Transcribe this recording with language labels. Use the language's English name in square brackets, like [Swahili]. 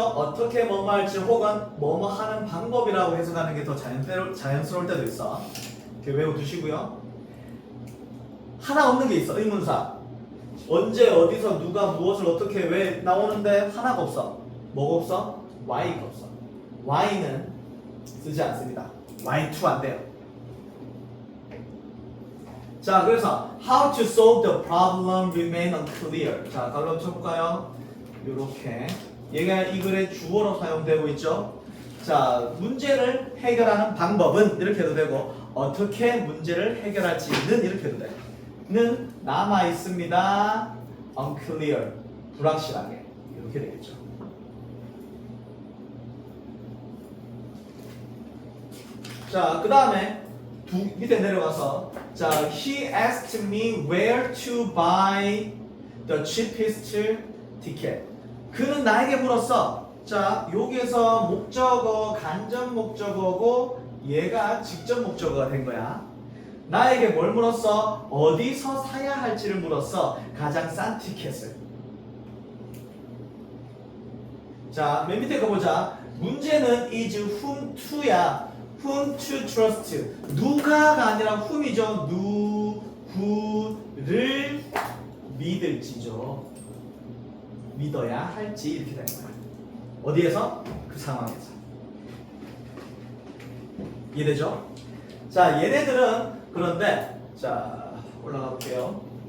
[Korean] 어떻게 뭐뭐 할지 혹은 뭐뭐 하는 방법이라고 해석하는 게 더 자연스러울 때도 있어. 이렇게 외워두시고요. 하나 없는 게 있어. 의문사. 언제 어디서 누가 무엇을 어떻게 왜 나오는데 하나가 없어. 뭐가 없어? why가 없어. why는 쓰지 않습니다. why to 안 돼요. 자, 그래서 [English] how to solve the problem remain unclear. [Korean] 자, 갈로 쳐볼까요? 요렇게 얘가 이 글의 주어로 사용되고 있죠. 자, 문제를 해결하는 방법은 이렇게 해도 되고, 어떻게 문제를 해결할지는 이렇게 해도 돼. 는 남아 있습니다. unclear, 불확실하게 이렇게 되겠죠. 자, 그 다음에 밑에 내려가서 자, [English] he asked me where to buy the cheapest ticket. [Korean] 그는 나에게 물었어. 자, 여기에서 목적어, 간접 목적어고 얘가 직접 목적어가 된 거야. 나에게 뭘 물었어? 어디서 사야 할지를 물었어. 가장 싼 티켓을. 자, 맨 밑에 거 보자. 문제는 is whom to야. [English] whom to trust. [Korean] 누가가 아니라 whom이죠. 누구를 믿을지죠. 믿어야 할지 이렇게 되는 거야. 어디에서? 그 상황에서. 이해되죠? 자, 얘네들은 그런데 자, 올라가 볼게요.